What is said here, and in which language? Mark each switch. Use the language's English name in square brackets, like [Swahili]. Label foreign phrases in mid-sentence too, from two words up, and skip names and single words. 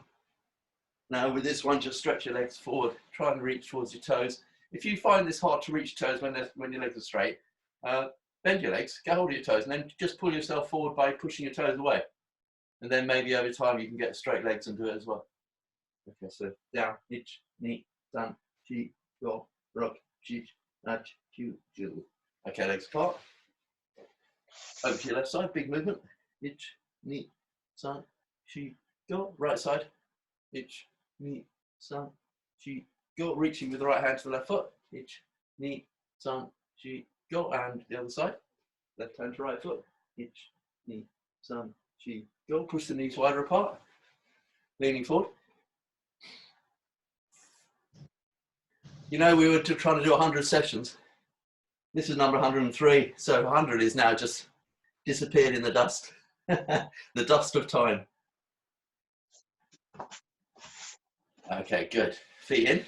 [English] Now with this one, just stretch your legs forward. Try and reach towards your toes. If you find this hard to reach toes when your legs are straight, bend your legs, get hold of your toes, and then just pull yourself forward by pushing your toes away. And then maybe over time you can get straight legs and do it as well. Okay, so down, ich, [Japanese] に、さん、し、ご、ろく、しち、はち、きゅう, ju. [English] Okay, legs apart. Over to your left side, big movement. [Japanese] Ich, に、さん、し, [English] go. Right side. [Japanese] Ich, に、さん、し, go. [English] Reaching with the right hand to the left foot. [Japanese] Ich, に、さん、し, [English] go. And the other side. Left hand to right foot. Ich, [Japanese] に、さん、し, go. [English] Push the knees wider apart. Leaning forward. We were trying to do 100 sessions. This is number 103. So 100 is now just disappeared in the dust. The dust of time. Okay, good. Feet in.